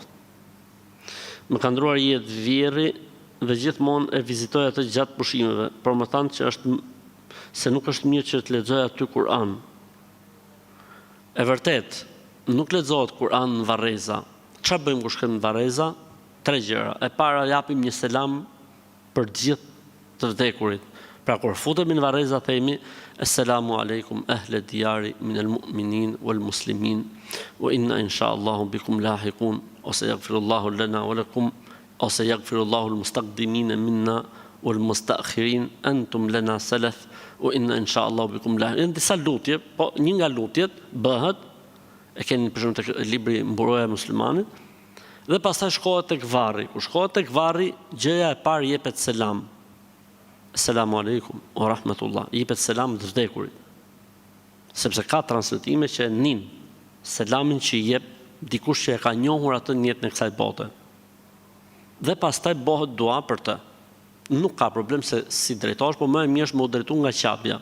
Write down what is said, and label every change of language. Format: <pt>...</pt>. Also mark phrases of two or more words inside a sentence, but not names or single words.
<sq>Më ka ndruar jetë vjerri dhe gjithmonë e vizitoj atë gjatë pushimeve, por më thanë që se nuk është mirë që të lexoj aty Kur'an. E vërtet, nuk lexohet Kur'an në varreza. Çfarë bëjmë kur shkojmë në varreza? 3 gjëra. E para, japim një selam për gjithë të vdekurit. Pra kur futemi në varreza themi</sq> <ar>السلام عليكم أهل الديار من المؤمنين والمسلمين وإنا إن شاء الله بكم لاحقون ose يغفر الله لنا ولكم ose يغفر الله المستقدمين منا والمستأخرين أنتم لنا سلف وإنا إن شاء الله بكم لاحقون.</ar> <sq>Disa lutje, po një nga lutjet bëhet, e keni për shembull tek libri Mburoja e muslimanit, dhe pastaj shkohet tek varri. Kur shkohet tek varri, gjëja e parë jepet selam.</sq> <ar>السلام عليكم ورحمة الله.</ar> <sq>Jepet selam të vdekurit. Sepse ka transmetime që nin selamin që jep dikush që e ka njohur atë në jetën e kësaj bote. Dhe pastaj bëhet dua për të. Nuk ka problem se si drejtohesh, por më e mirë është më u drejtu nga qapja.</sq>